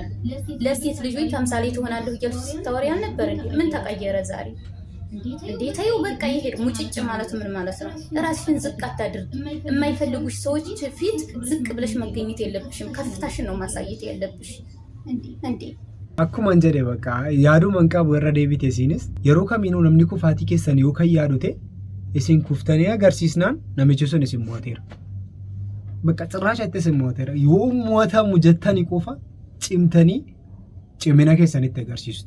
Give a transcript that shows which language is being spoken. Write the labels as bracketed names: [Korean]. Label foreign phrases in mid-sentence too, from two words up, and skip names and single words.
[Amharic] ለሴት ልጆች ተምሳሌ ትሆናለሁ እያልሽ ስታወሪ አልነበር እንዴ? ምን ተቀየረ ዛሬ? እንዴት ታዩ? በቃ ይሄድ ሙጭጭ ማለት ምን ማለት ነው? ራስሽን ዝቅ አታድርጊ። የማይፈልጉሽ ሰዎች ፊት ዝቅ ብለሽ መገኘት የለብሽም። ከፍታሽን ነው ማሳየት ያለብሽ እንዴ። [Oromo] akkuma jedhe bakka yaaduu manqabu irra deebite isinis yeroo kamiinuu namni kufaatii keessan yoo kan yaadute isin kuftanii agarsiisnaan namichi sun isin mooteera. Bakka cirraasha itti isin mooteera. Yoo mootamu jettanii qofa cimtanii cimina keessanitti agarsiistu.